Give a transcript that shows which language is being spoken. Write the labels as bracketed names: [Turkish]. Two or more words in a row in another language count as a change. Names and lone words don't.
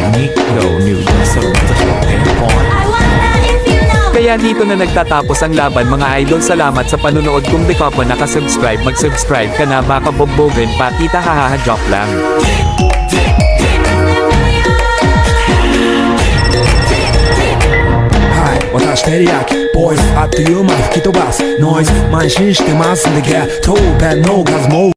[Filipino] Kaya dito na nagtatapos ang laban mga idol, salamat sa panunood. Kung di ka pa nakasubscribe, mag-subscribe ka na, baka bobogen pa kita, hahaha, joke lang. [Japanese] Watashi teriyaki boys あっという間吹き飛ばすノイズ慢心してますんでゲットペンの数も